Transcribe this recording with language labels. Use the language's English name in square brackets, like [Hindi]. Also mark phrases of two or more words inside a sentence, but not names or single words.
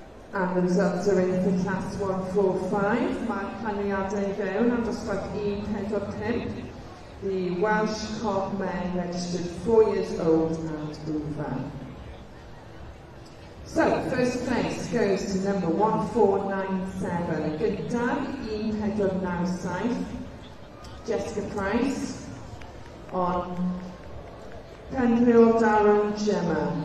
[English] And the results are in for class 145. [Welsh] Mae'r canlyniadau i fewn am dosbarth 145. [English] The Welsh Cob men registered 4 years old and over. So, first place goes to number 1497. [Welsh] Gyntaf 1497. [English] Jessica Price on Penrhyl Darren Gemma.